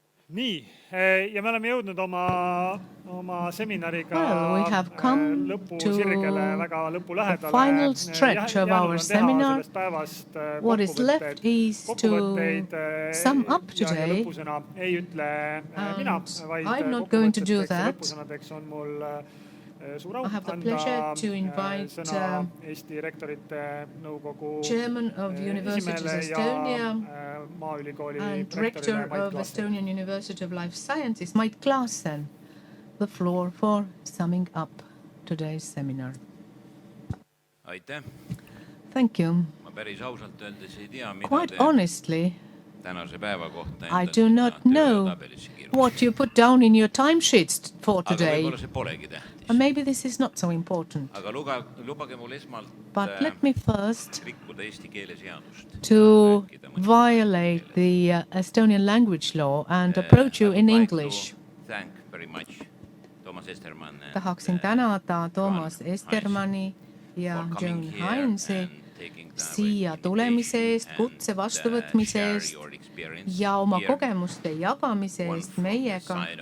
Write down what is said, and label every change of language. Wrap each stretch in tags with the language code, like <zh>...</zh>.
<et>Nii, ja me oleme jõudnud oma seminariga lõpusirgele, väga lõpulähedale.</et> <en>Final stretch of our seminar. What is left is to sum up today. I'm not going to do that. I have the pleasure to invite Chairman of Universities Estonia and Rector of Estonian University of Life Sciences, Mait Klaassen, the floor for summing up today's seminar.</en> <et>Aitäh.</et> <en>Thank you.</en> <et>Ma päris ausalt öeldes ei tea, mida</et> <en>Quite honestly,</en> <et>tänase päeva kohta</et> <en>I do not know what you put down in your timesheets for today.</en> <et>Aga võib-olla see polegi tähtis.</et> <en>And maybe this is not so important.</en> <et>Aga lubage mul esmalt</et> <en>But let me first</en> <et>rikkuda eesti keele seadust.</et> <en>To violate the Estonian language law and approach you in English. Thank very much, Toomas Estermann.</en> <et>Tahaksin tänada Toomas Estermanni ja Joan Heinsi siia tulemise eest, kutse vastuvõtmise eest ja oma kogemuste jagamise eest meiega.</et>